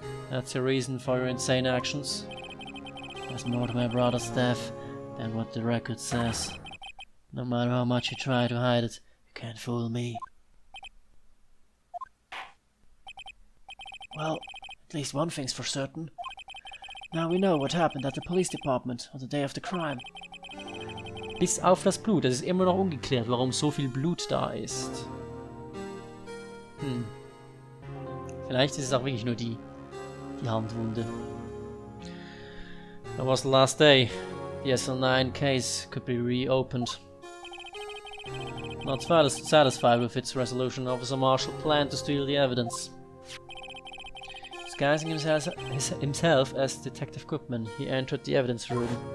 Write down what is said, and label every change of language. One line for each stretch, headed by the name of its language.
English: That's your reason for your insane actions. There's more to my brother's death than what the record says. No matter how much you try to hide it, you can't fool me. Well, at least one thing's for certain. Now we know what happened at the police department on the day of the crime.
German: Bis auf das Blut. Es ist immer noch ungeklärt, warum so viel Blut da ist. Vielleicht ist es auch wirklich nur die Handwunde.
English: That was the last day. The SL9 case could be reopened. Not satisfied with its resolution, Officer Marshall planned to steal the evidence. Disguising himself as Detective Goodman, he entered the evidence room.